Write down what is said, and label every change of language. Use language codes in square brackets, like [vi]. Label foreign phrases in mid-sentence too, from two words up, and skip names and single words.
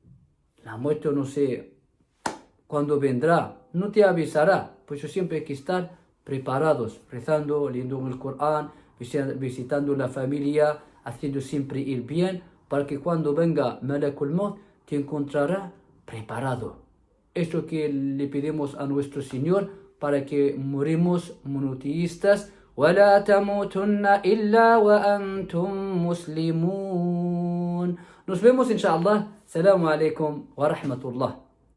[es] La muerte no sé cuándo vendrá, no te avisará, pues siempre hay que estar preparados, rezando, leyendo el Corán, visitando la familia, haciendo siempre el bien, para que cuando venga [ar] ملك الموت [es] te encontrará preparado. Esto que le pedimos a nuestro Señor para que moremos monoteístas. [ar] وَلَا تَمُوتُنَّ إِلَّا وَأَنْتُمْ مُسْلِمُونَ. [es] Nos vemos inshallah. [ar] السلام عليكم ورحمة الله.